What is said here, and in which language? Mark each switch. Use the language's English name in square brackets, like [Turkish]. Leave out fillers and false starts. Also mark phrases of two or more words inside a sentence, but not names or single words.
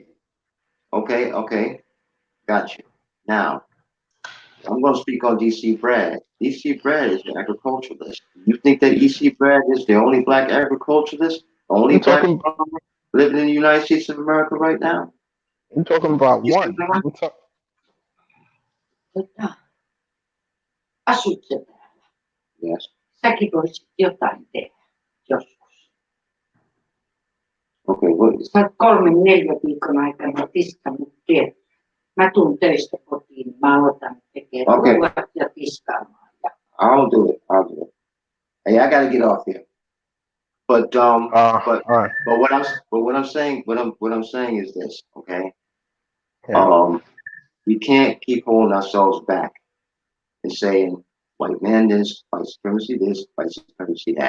[English] Okay, got you. Now, I'm going to speak on DC Brad. DC Brad is an agriculturalist. You think that EC Brad is the only black agriculturalist, only I'm black talking. farmer living in the United States of America right now? I'm talking about You see one. what I'm I'm talking. [Finnish] Tota, asut sä täällä? Yes. Säkin voisit jotain tehdä joskus. [English] Okay, what? [Finnish] Sä oot 3-4 viikon aikana tiskannut tiet. Mä tuun töistä kotiin, niin mä aloitan tekemään Okay, ruuat ja tiskaamaan. [English] I'll do it. Hey, I got to get off here. But All right. what I'm saying is this. Okay. Yeah. We can't keep holding ourselves back and saying white man this, white supremacy that.